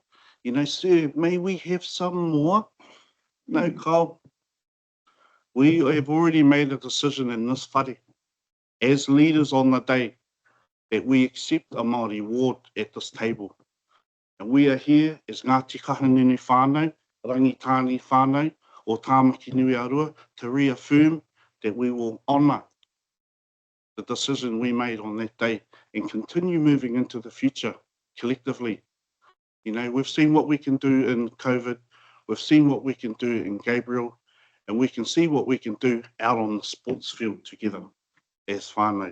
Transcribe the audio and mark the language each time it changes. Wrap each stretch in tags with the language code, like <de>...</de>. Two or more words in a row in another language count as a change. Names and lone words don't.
<en>Sir, may we have some more? No, Kyle. We have already made a decision in this whare, as leaders on the day, that we accept a Māori ward at this table. And we are here as Ngāti Kahanunu whānau, Rangitāne whānau, o Tāmaki Nui Arua, to reaffirm that we will honour the decision we made on that day and continue moving into the future collectively. We've seen what we can do in COVID, we've seen what we can do in Gabriel, and we can see what we can do out on the sports field together as whānau.</en>